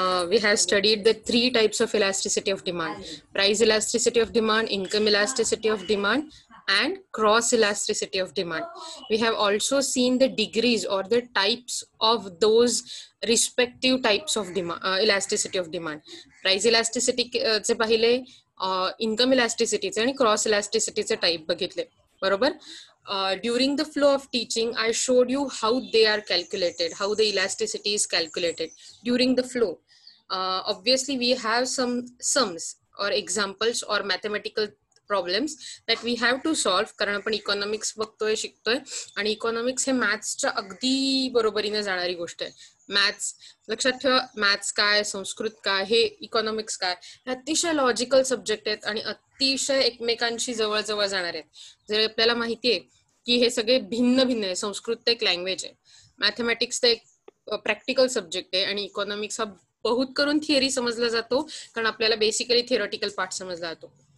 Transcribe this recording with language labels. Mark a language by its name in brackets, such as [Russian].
[English] We have studied the three types of elasticity of demand: price elasticity of demand, income elasticity of demand, and cross elasticity of demand. We have also seen the degrees or the types of those respective types of demand, elasticity of demand. [Marathi] Price elasticity चे पाहिले, income इलास्टिसिटीचे आणि cross इलास्टिसिटीचे type बघितले, बरोबर. [English] During the flow of teaching, I showed you how they are calculated, how the elasticity is calculated during the flow. Obviously, we have some sums or examples or mathematical problems that we have to solve, [Marathi] कारण आपण economics बघतोय, शिकतोय, आणि economics हे मॅथ्सच्या अगदी बरोबरीने जाणारी गोष्ट आहे. मॅथ्स लक्षात ठेवा, मॅथ्स काय, संस्कृत काय, हे इकॉनॉमिक्स काय, हे अतिशय लॉजिकल सब्जेक्ट आहेत आणि अतिशय एकमेकांशी जवळ जाणार आहेत. जर आपल्याला माहितीये की हे सगळे भिन्न आहे, संस्कृत एक लँग्वेज आहे, मॅथमॅटिक्स तर एक प्रॅक्टिकल सब्जेक्ट आहे, आणि इकॉनॉमिक्स हा बहुत करून थिअरी समजला जातो, कारण आपल्याला बेसिकली थिअरॉटिकल पार्ट समजला जातो.